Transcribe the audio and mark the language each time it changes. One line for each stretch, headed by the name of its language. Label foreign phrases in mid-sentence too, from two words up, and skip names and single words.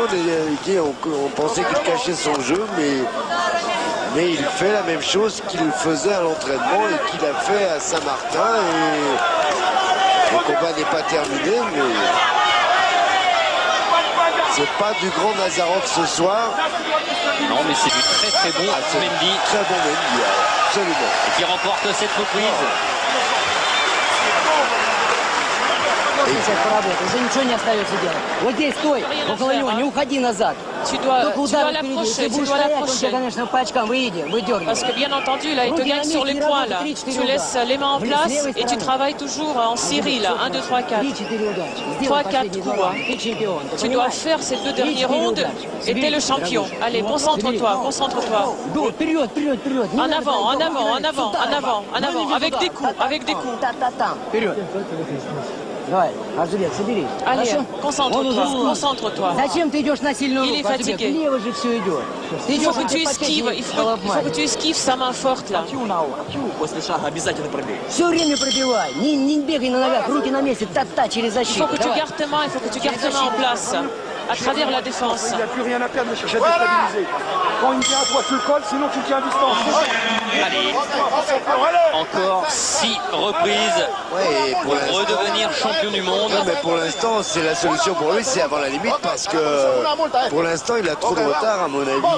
French: On pensait qu'il cachait son jeu, mais il fait la même chose qu'il faisait à l'entraînement et qu'il a fait à Saint-Martin. Et le combat n'est pas terminé, mais c'est pas du grand Nazarov ce soir. Non, mais c'est du très bon Mendy. Très bon Mendy, absolument. Et qui remporte cette reprise.
Russian: Уже ничего не остается делать. Вот здесь стой, около него, не уходи назад.
French: Tu dois l'approcher, tu dois l'approcher.
Russian: Конечно, по очкам выдергивай.
French: Parce que bien entendu, là, il te gagne sur les points, là. Tu laisses les mains en place et tu travailles toujours en série, là. 1, 2, 3, 4. 3, 4 coups. Tu dois faire ces 2 derniers rounds et t'es le champion. Allez, concentre-toi, concentre-toi. En avant, en avant, en avant, en avant, en avant. Avec des coups, avec des coups.
Russian: Давай, Арзубек, соберись.
French: Allez, concentre-toi, concentre-toi.
Russian: Зачем ты идешь на сильную руку?
French: Il est fatigué.
Russian: Влево же все идет. Ты
French: Il faut que tu esquives, il faut que tu esquives sa main forte, là.
Russian: Все время пробивай. Не бегай на ногах, руки на месте, та-та через
French: Il
Russian: защиту.
French: faut que tu gardes tes mains, il faut que tu gardes tes mains en place, à travers la défense. Il n'y a plus rien à perdre, mais chercher à déstabiliser. Quand il vient à toi, tu le colles, sinon tu le tiens à distance. Allez, encore 6 reprises Ouais, pour redevenir champion du monde. Non, mais pour l'instant, c'est la solution pour lui, c'est avant la limite parce que pour l'instant, il a trop de retard, à mon avis.